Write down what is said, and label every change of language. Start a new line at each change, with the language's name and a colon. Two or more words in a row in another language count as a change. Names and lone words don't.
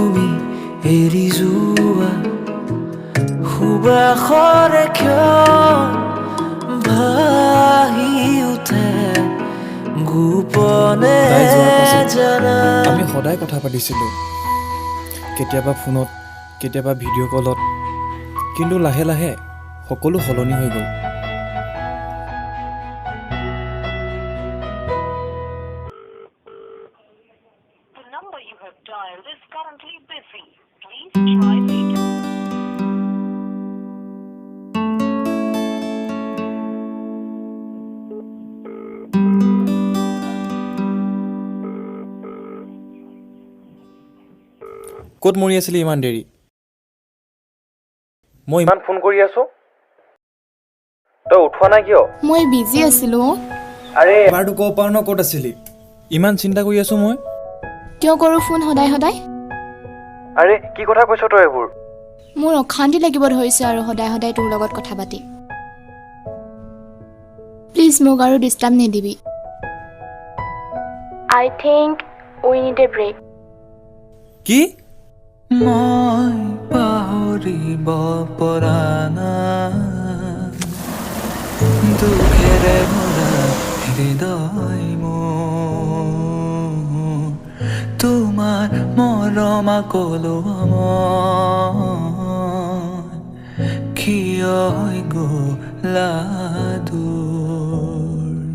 Assamese: এৰি যোৱা সুবাসৰে ভাহি উঠে গোপনে তাই যোৱাৰ পাছত জানা আমি সদায় কথা পাতিছিলোঁ কেতিয়াবা ফোনত কেতিয়াবা ভিডিঅ' কলত কিন্তু লাহে লাহে সকলো সলনি হৈ গ'ল
English: The number you have dialed is currently busy. Please try later.
Assamese: ক'ত মৰি আছিলি ইমান দেৰি মই ইমান ফোন কৰি আছো তই উঠোৱা নাই কিয় মই বিজি আছিলোঁ আৰে এবাৰতো ক'ব পাৰ ন ক'ত আছিলি ইমান চিন্তা কৰি আছো মই কিয় কৰোঁ ফোন সদায় সদায় আৰে কি কথা কৈছ তই এইবোৰ মোৰ অশান্তি লাগিব ধৰিছে আৰু সদায় সদায় তোৰ লগত কথা পাতি প্লিজ মোক আৰু ডিষ্টাৰ্ব নিদিবি
English: I think we need a break
Assamese: কি মই পাহৰিব পৰা নাই দুখেৰে ভৰা হৃদয় মোৰ তোমাৰ মৰম কলো কিয় হৈ গ'লা দূৰ